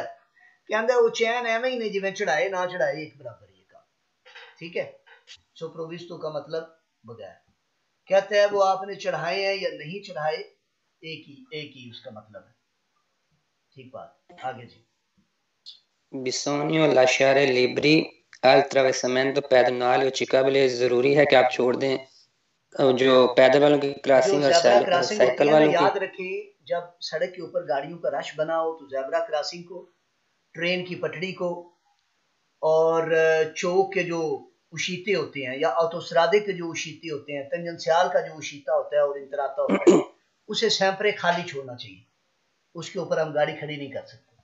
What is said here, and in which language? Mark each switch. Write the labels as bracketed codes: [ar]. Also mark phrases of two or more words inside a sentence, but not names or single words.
[ur] کہتا وہ چین ایویں ہی نے جیویں چڑھائے نہ چڑھائے ایک برابر ہی کام، ٹھیک ہے. سو پرووستو کا مطلب بغیر۔ کہتے ہیں وہ آپ نے چڑھائے ہیں یا نہیں چڑھائے، ایک ہی اس کا مطلب ہے. ٹھیک بات، آگے جی. [it] Bisogna lasciare liberi al traversamento pedonale o ciclabile, [ur] ضروری ہے کہ آپ چھوڑ دیں جو پیدل والوں کی کراسنگ اور سائیکل والوں کی. یاد رکھیں جب سڑک کے اوپر گاڑیوں کا رش بنا ہو تو زیبرا کراسنگ کو، ٹرین کی پٹڑی کو، اور چوک کے جو اوشیتے ہوتے ہیں یا آٹوسترادے کے جو اوشیتے ہوتے ہیں، تنجنسیال کا جو اوشیتا ہوتا ہے اور انتراتا ہوتا ہے، اسے سیمپرے خالی چھوڑنا چاہیے، اس کے اوپر ہم گاڑی کھڑی نہیں کر سکتے.